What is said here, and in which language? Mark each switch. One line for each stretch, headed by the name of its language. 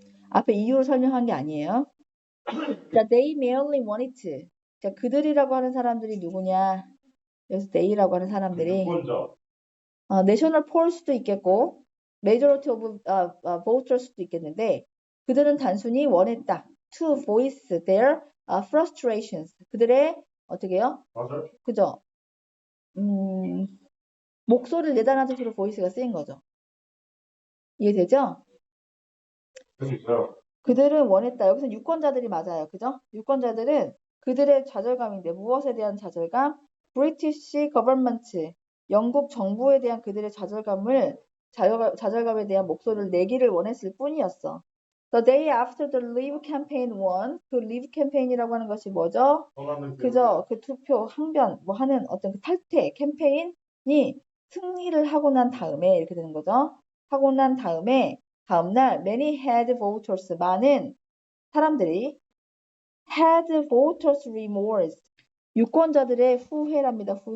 Korean: 앞에 이유를 설명한 게 아니에요.
English: 자, they merely wanted to.
Korean: 자, 그들이라고 하는 사람들이 누구냐? 여기서 they라고 하는 사람들이 유권자. 내셔널 폴 수도 있겠고 메이저리티 오브 voters도 있겠는데 그들은 단순히 원했다.
English: to voice their frustrations.
Korean: 그들의 어떻게 해요? 맞아요. 그죠? 목소리를 내다는 뜻으로 voice가 쓰인 거죠. 이해되죠? 있어요. 그들은 원했다. 여기서 유권자들이 맞아요. 그죠? 유권자들은 그들의 좌절감인데 무엇에 대한 좌절감? British government, 영국 정부에 대한 그들의 좌절감에 대한 목소리를 내기를 원했을 뿐이었어.
English: The day after the Leave campaign won,
Korean: 그 Leave campaign이라고 하는 것이 뭐죠? 그죠? 그 투표, 항변, 뭐 하는 어떤 그 탈퇴 캠페인이 승리를 하고 난 다음에 이렇게 되는 거죠. 하고 난 다음에 다음날
English: many had voters,
Korean: 많은 사람들이
English: had voters remorse,
Korean: 유권자들의 후회랍니다.